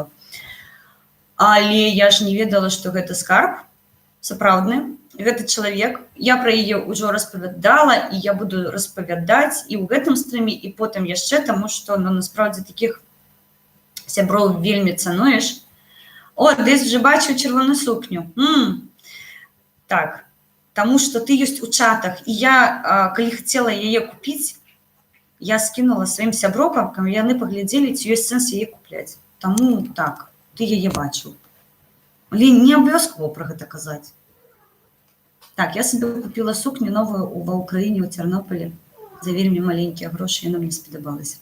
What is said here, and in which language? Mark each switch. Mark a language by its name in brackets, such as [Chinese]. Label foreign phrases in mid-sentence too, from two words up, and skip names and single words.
[Belarusian] Але я ж не ведала, што гэта скарб сапраўдны, гэта чалавек, я пра яе ўжо распавядала, і я буду распавядаць і ў гэтым стрыме, і потым яшчэ, таму што, насправдзе, такіх сяброў вельмі цануеш. [Ukrainian] О, десь вже бачу червону сукню. Так, тому що ти ёсць у чатах. [Belarusian] І я, калі хацела яе купіць, я скінула сваім сяброкам, каб яны паглядзелі, ці ёсць сэнс яе купляць. Таму так, ты яе бачыў. Але не абавязкова пра гэта казаць. Так, я сабе купіла сукню новую ва Ўкраіне, у Цярнопілі, за вельмі маленькія грошы, яна мне спадабалася.